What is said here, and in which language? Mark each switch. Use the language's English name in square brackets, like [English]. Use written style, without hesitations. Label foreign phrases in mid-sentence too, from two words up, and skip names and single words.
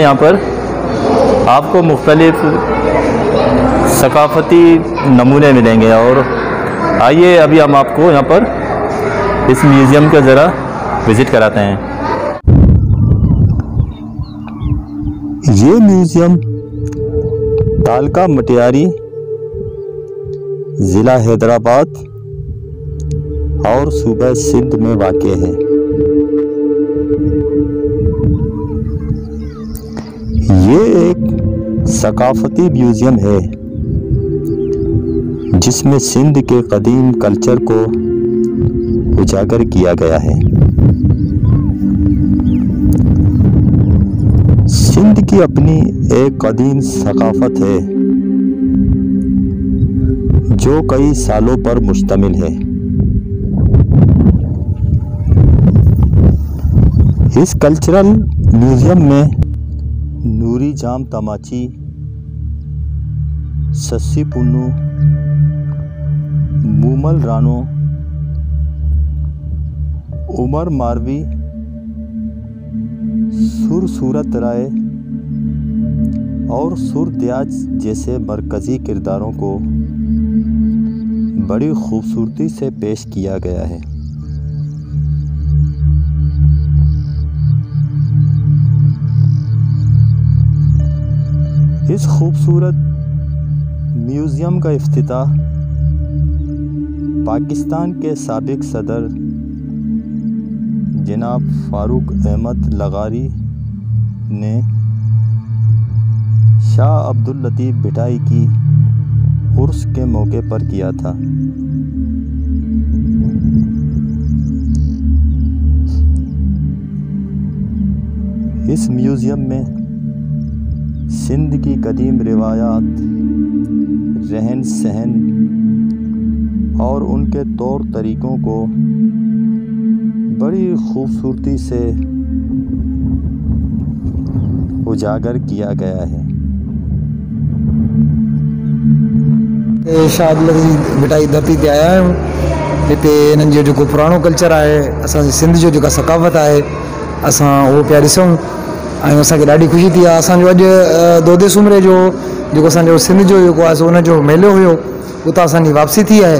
[Urdu] یہاں پر آپ کو مختلف ثقافتی نمونے ملیں گے اور آئیے ابھی ہم آپ کو یہاں پر اس میوزیم کا ذرا وزٹ کراتے ہیں. یہ میوزیم تعلقہ مٹیاری، ضلع حیدرآباد اور صوبہ سندھ میں واقع ہے. یہ ایک ثقافتی میوزیم ہے جس میں سندھ کے قدیم کلچر کو اجاگر کیا گیا ہے. سندھ کی اپنی ایک قدیم ثقافت ہے جو کئی سالوں پر مشتمل ہے. اس کلچرل میوزیم میں نوری جام تماچی, سسی پنوں، مومل رانو، عمر ماروی، سر سورت رائے اور سر تیاج جیسے مرکزی کرداروں کو بڑی خوبصورتی سے پیش کیا گیا ہے. اس خوبصورت میوزیم کا افتتاح پاکستان کے سابق صدر جناب فاروق احمد لغاری نے شاہ عبد اللطیف بھٹائی کی عرس کے موقع پر کیا تھا. اس میوزیم میں سندھ کی قدیم روایات، رہن سہن اور ان کے طور طریقوں کو بڑی خوبصورتی سے اجاگر کیا گیا ہے. [Sindhi] शाह अब्दुल लतीफ़ भिटाई धरती ते आया आहियूं। हिते इन्हनि जो जेको पुराणो कल्चर आहे, असांजे सिंध जो जेका सकाफ़त आहे, असां उहो पिया ॾिसूं ऐं असांखे ॾाढी ख़ुशी थी आहे। असांजो अॼु दोदे सूमरे जो जेको असांजो सिंध जो जेको आहे सो उनजो मेलो हुयो, उतां असांजी वापसी थी आहे।